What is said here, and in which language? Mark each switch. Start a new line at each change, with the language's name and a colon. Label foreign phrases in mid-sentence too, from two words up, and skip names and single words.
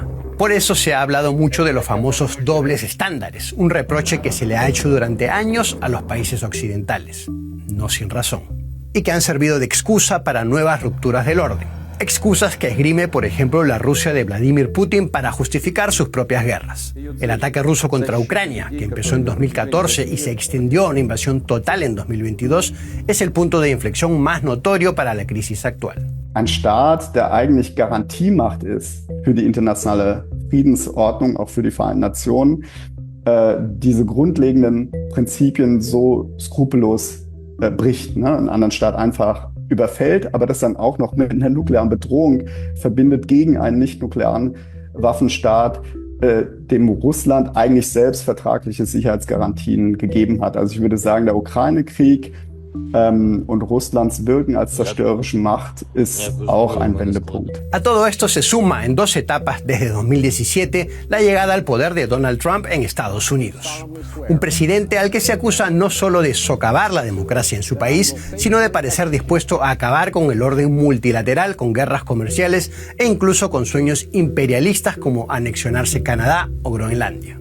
Spanish: Por eso se ha hablado mucho de los famosos dobles estándares, un reproche que se le ha hecho durante años a los países occidentales, no sin razón, y que han servido de excusa para nuevas rupturas del orden. Excusas que esgrime, por ejemplo, la Rusia de Vladimir Putin para justificar sus propias guerras. El ataque ruso contra Ucrania, que empezó en 2014 y se extendió a una invasión total en 2022, es el punto de inflexión más notorio para la crisis actual.
German: Ein Staat, der eigentlich Garantiemacht ist für die internationale Friedensordnung, auch für die Vereinten Nationen, diese grundlegenden Prinzipien so skrupellos bricht, ne? Einen anderen Staat einfach überfällt, aber das dann auch noch mit einer nuklearen Bedrohung verbindet gegen einen nicht-nuklearen Waffenstaat, dem Russland eigentlich selbst vertragliche Sicherheitsgarantien gegeben hat. Also ich würde sagen, der Ukraine-Krieg und Russlands Wirken als zerstörerische Macht ist auch ein Wendepunkt.
Spanish: A todo esto se suma en 2 etapas desde 2017 la llegada al poder de Donald Trump en Estados Unidos. Un presidente al que se acusa no solo de socavar la democracia en su país, sino de parecer dispuesto a acabar con el orden multilateral, con guerras comerciales e incluso con sueños imperialistas como anexionarse Canadá o Groenlandia.